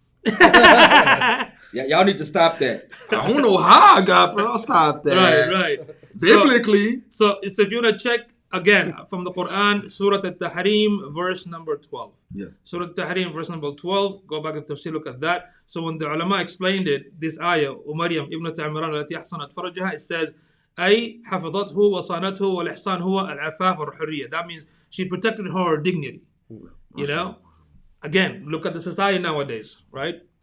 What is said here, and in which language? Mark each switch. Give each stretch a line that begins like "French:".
English: Yeah, y'all need to stop that. I don't know how I got, but I'll stop that. Right. Biblically. So if you want to check again from the Quran, Surah At-Tahrim, verse number 12. Yeah. Surah At-Tahrim, verse number 12. Go back and tafsir, look at that. So when the ulama explained it, this ayah,
Arabic: وَمَرْيَمْ ابْنَةَ عِمْرَانَ التي أحصنت فرجها,
English: it says,
Arabic: أي حفظته وصانته والإحسان هو العفاف والحرية.
English: That means she protected her dignity. Again, look at the society nowadays, right?